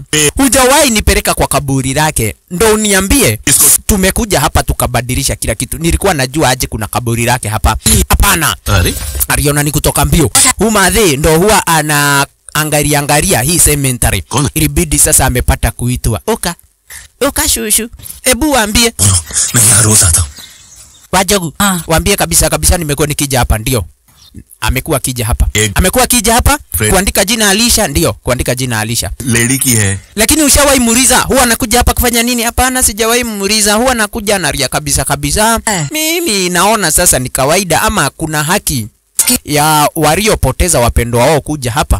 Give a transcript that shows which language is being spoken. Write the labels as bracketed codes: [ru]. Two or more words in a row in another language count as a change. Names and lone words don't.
[sw] Hujawahi nipeleka kwa kaburi lake. Ndo uniambie tumekuja hapa tukabadilisha kila kitu. Nilikuwa najua aje kuna kaburi lake hapa. Hapana. Aliona ni kutoka mbio. Humadhe ndo huwa ana angalia hii cemetery. Ilibidi sasa amepata kuitwa. Oka shushu. Ebu waambie. [hi] मैं रोज आता हूँ. [sw] Wajogu, waambie kabisa nimekuwa nikija hapa. Ndio. Amekuwa akija hapa. Amekuwa akija hapa kuandika jina Alisha. Ndio, kuandika jina Alisha. Lady ki hai. Lakini ushawahi muuliza huwa anakuja hapa kufanya nini? Hapana, sijawahi muuliza. Huwa anakuja anaria kabisa. Mimi naona sasa ni kawaida ama kuna haki ya waliopoteza wapendwa wao kuja hapa.